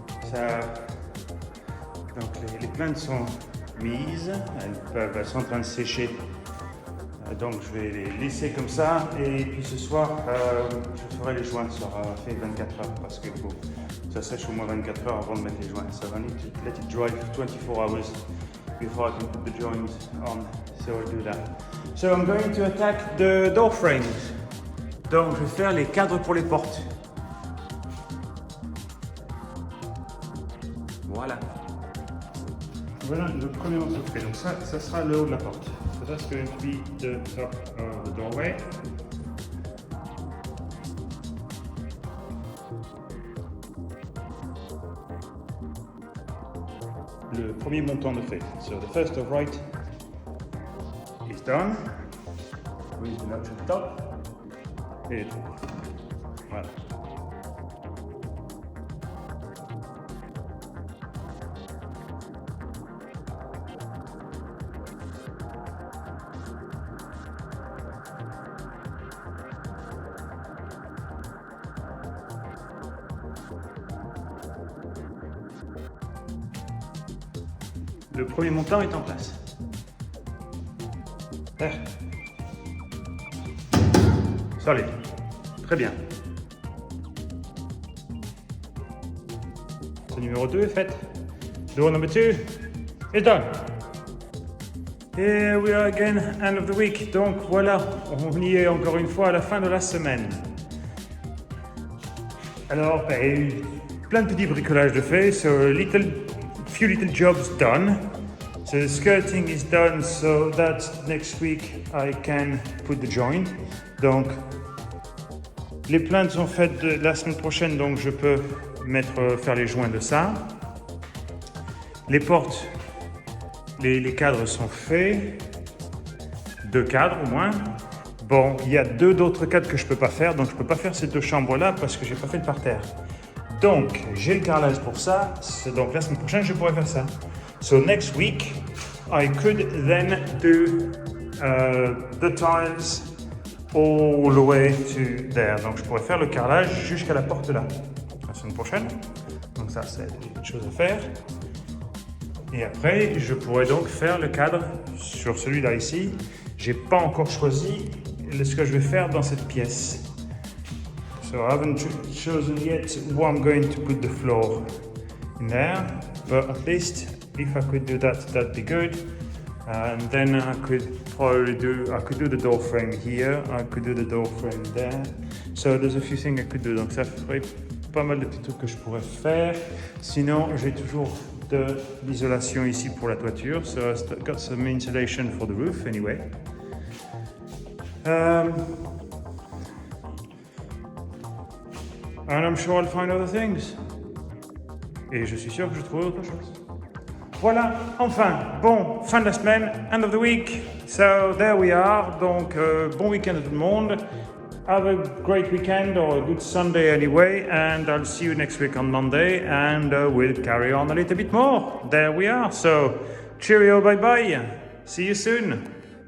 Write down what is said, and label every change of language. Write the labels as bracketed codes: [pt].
[fr] Ça, donc les plantes sont mises, elles sont en train de sécher. Donc je vais les laisser comme ça et puis ce soir je ferai les joints. Ça aura fait 24 heures parce que bon, ça sèche au moins 24 heures avant de mettre les joints. [en] So I need to let it dry for 24 hours before I can put the joints on. So I'll do that. So I'm going to attack the door frames. [fr] Donc je vais faire les cadres pour les portes. Voilà. Voilà le premier morceau fait. Donc ça sera le haut de la porte. [en] So that's going to be the top of the doorway. [fr] Le premier montant de fait. [en] So the first of right is done. With the notch at the top. [fr] Et voilà. Le premier montant est en place. Solide. Très bien. Ce numéro 2 est fait. [en] Door number 2 is done. Et we are again, end of the week. [fr] Donc voilà, on y est encore une fois à la fin de la semaine. Alors, plein de petits bricolages de fait. [en] So few little jobs done. So the skirting is done, so that next week I can put the joint. [fr] Donc, les plaintes sont faites la semaine prochaine, donc je peux faire les joints de ça. Les portes, les cadres sont faits. 2 cadres au moins. Bon, il y a 2 autres cadres que je ne peux pas faire, donc je ne peux pas faire ces 2 chambres-là parce que je n'ai pas fait le parterre. Donc, j'ai le carrelage pour ça, donc la semaine prochaine, je pourrais faire ça. [en] So next week, I could then do the tiles all the way to there. [fr] Donc, je pourrais faire le carrelage jusqu'à la porte là, la semaine prochaine. Donc ça, c'est une chose à faire. Et après, je pourrais donc faire le cadre sur celui-là ici. J'ai pas encore choisi ce que je vais faire dans cette pièce. [en] So I haven't chosen yet where I'm going to put the floor in there, but at least if I could do that, that'd be good. And then I could probably do the door frame here, I could do the door frame there. So there's a few things I could do. [fr] Donc ça ferait pas mal de petits trucs que je pourrais faire. Sinon, j'ai toujours de l'isolation ici pour la toiture. [en] So I've got some insulation for the roof anyway. And I'm sure I'll find other things. [fr] Et je suis sûr que je trouverai autre chose. Voilà, enfin, bon, fin de la semaine, [en] end of the week. So there we are. [fr] Donc, bon week-end à tout le monde. [en] Have a great weekend or a good Sunday anyway. And I'll see you next week on Monday. And we'll carry on a little bit more. There we are. So, cheerio, bye-bye. See you soon.